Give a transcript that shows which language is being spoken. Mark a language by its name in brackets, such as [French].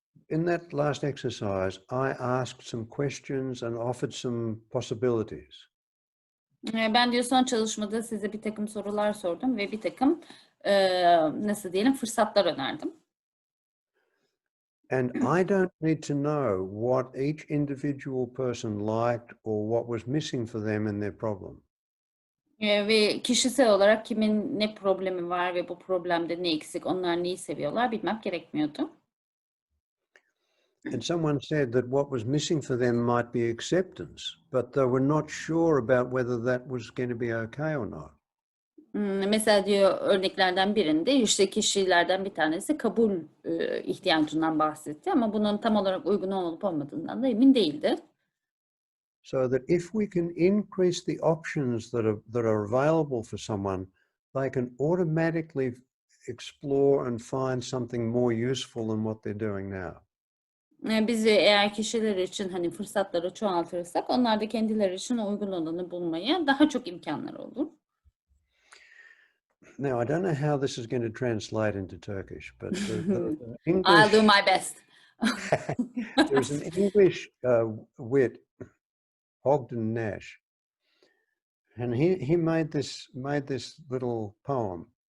[English] In that last exercise, I asked some questions and offered some possibilities. [Turkish] Ben diyor son çalışmada size bir takım sorular sordum ve bir takım nasıl diyelim fırsatlar önerdim. [English] And I don't need to know what each individual person liked or what was missing for them in their problem. [Turkish] Ve kişisel olarak kimin ne problemi var ve bu problemde ne eksik, onlar neyi seviyorlar bilmem gerekmiyordu. [English] And someone said that what was missing for them might be acceptance, but they were not sure about whether that was going to be okay or not. [Turkish] Mesela diyor örneklerden birinde işte kişilerden bir tanesi kabul ihtiyacından bahsetti ama bunun tam olarak uygun olup olmadığından da emin değildi. [English] So that if we can increase the options that are available for someone, they can automatically explore and find something more useful than what they're doing now. [Turkish] Biz eğer kişiler için hani fırsatları çoğaltırsak onlar da kendileri için uygun olanı bulmaya daha çok imkanları olur. [English] Now, I don't know how this is going to translate into Turkish, but I'll English, do my best. there's an English wit, Ogden Nash, and he made this little poem.